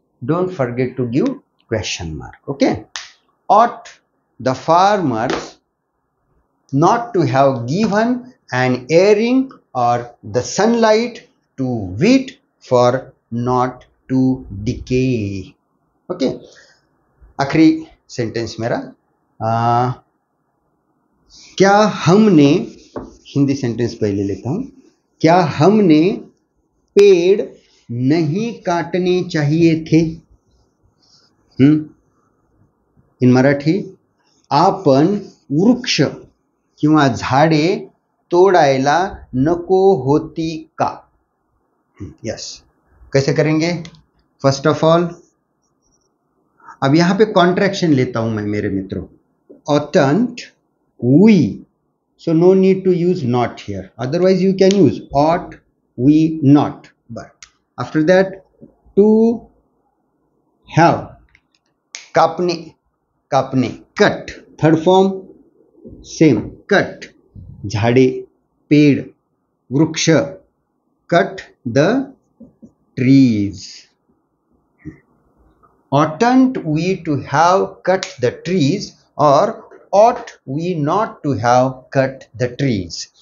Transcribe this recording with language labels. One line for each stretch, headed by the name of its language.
English: Don't forget to give question mark. Okay. ought the farmers not to have given an airing or the sunlight to wheat for not to decay.
Hindi: Okay, आखिरी sentence मेरा, क्या हमने, Hindi sentence पहले लेता हूं, क्या हमने पेड़ नहीं काटने चाहिए थे?
English: in Marathi,
Marathi: आपण वृक्ष किंवा झाडे तोडायला नको होती का?
Hindi: यस, कैसे करेंगे?
English: first of all,
Hindi: अब यहां पे कॉन्ट्रैक्शन लेता हूं मैं मेरे मित्रों,
English: oughtn't we, so no need to use not here, otherwise you can use ought we not, but after that to have,
Marathi: कापने, कापने,
English: Cut, third form same, cut, झाड़े, पेड़, वृक्ष, cut the trees. Oughtn't we to have cut the trees or ought we not to have cut the trees?